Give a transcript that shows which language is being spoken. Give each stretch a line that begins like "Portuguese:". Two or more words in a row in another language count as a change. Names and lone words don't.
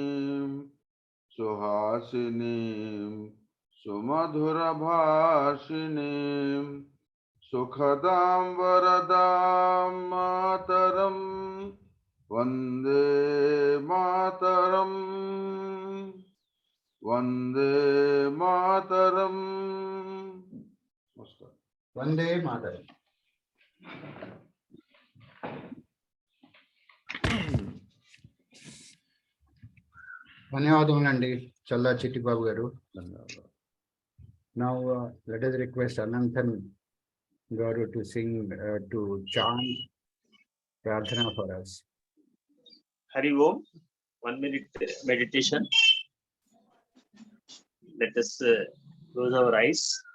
Sanskrit: सुहासिनी सुमधुर भाषिणी सुखदाम् वरदाम् मातरम् वन्दे मातरम् वन्दे मातरम् Vande Mataram. वन्दे मातरम्.
Telugu: ధన్యవాదములండి చల్లా చిట్టిబాబు గారు.
English: Now let us request Ananthan Garu to sing, to chant Prarthana for us.
Sanskrit: हरि ॐ,
English: 1 minute meditation. Let us close our eyes.